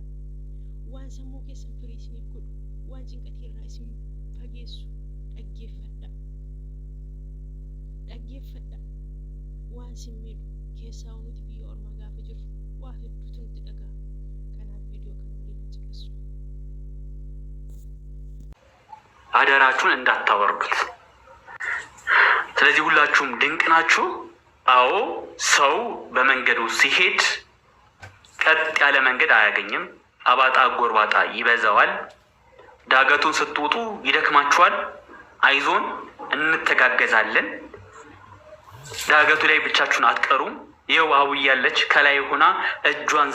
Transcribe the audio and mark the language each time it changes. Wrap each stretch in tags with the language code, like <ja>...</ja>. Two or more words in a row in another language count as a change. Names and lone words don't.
<om>Waan sammuu keessan firii isiniif godhu, waan cinqatii irraa isin fageessu dhaggeeffadhaa. Waan isin miidhu keessaa nuti biyya ormaa gaafa jirru waa hedduutu nutti dhaga'a. Kanaaf viidiyoo kana waliin caqasu.</om> <am>አደራችሁን እንዳታወርዱት። ስለዚህ ሁላችሁም ድንቅ ናችሁ። አዎ ሰው በመንገዱ ሲሄድ ቀጥ ያለ መንገድ አያገኝም። አባጣ ጎርባጣ ይበዛዋል። ዳገቱን ስትወጡ ይደክማችኋል። አይዞን፣ እንተጋገዛለን። ዳገቱ ላይ ብቻችሁን አትቀሩም። ይኸው አውዬ ያለች ከላይ ሆና እጇን</am>